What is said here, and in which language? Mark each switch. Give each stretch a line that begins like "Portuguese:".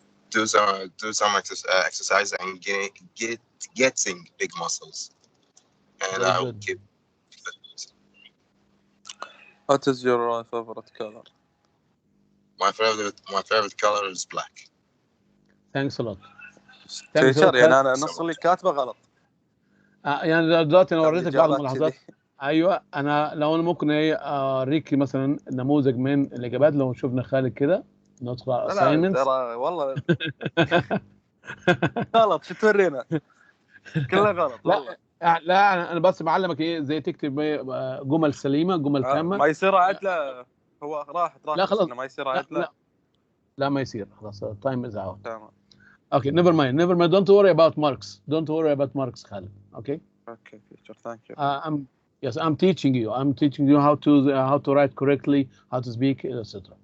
English: Do some exercise and getting big muscles. And I will keep fit. What is your favorite color? My favorite color is black. Thanks a lot.
Arabic: تيشر يعني انا نص اللي كاتبه غلط. يعني دلوقتي انا وريتك بعض الملاحظات. ايوه لو انا ممكن اوريك مثلا نموذج من الاجابات لو شفنا خالد كده ندخل على assignments. لا ترى والله غلط شو تورينا كله غلط والله. لا انا بس بعلمك ازاي تكتب جمل سليمه جمل تامه. ما يصير عدله هو راحت لا خلاص ما يصير عدله. لا ما يصير خلاص
English: time is out.
Arabic: تمام.
English: Okay, never mind. Don't worry about marks. Don't worry about marks, Khalid. Okay. Okay, teacher. Thank you. I'm teaching you. I'm teaching you how to write correctly, how to speak, etc.